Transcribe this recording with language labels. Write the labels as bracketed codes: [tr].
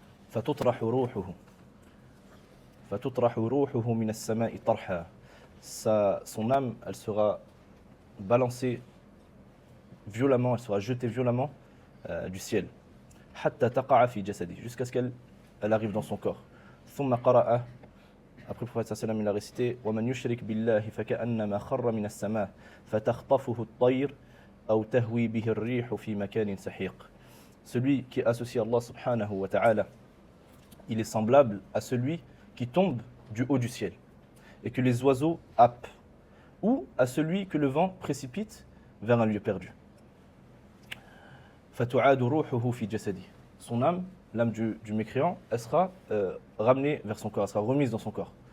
[ar] فتطرح روحه من السماء طرحا, [fr] son âme elle sera balancée violemment, elle sera jetée violemment du ciel. [ar] حتى تقع في جسده, [fr] jusqu'à ce qu'elle arrive dans son corps. [ar] ثم قرأ, [fr] après le prophète sallam il a récité: [ar] ومن يشرك بالله فكأنما خر من السماء فتخطفه الطير أو تهوي به الريح في مكان سحيق. [fr] Celui qui associe Allah subhanahu wa ta'ala, il est semblable à celui qui tombe du haut du ciel et que les oiseaux happent, ou à celui que le vent précipite vers un lieu perdu. [ar] فَتُعَادُ رُوحُهُ فِي جَسَدِهِ, [fr] son âme, l'âme du mécréant, elle sera ramenée vers son corps, elle sera remise dans son corps.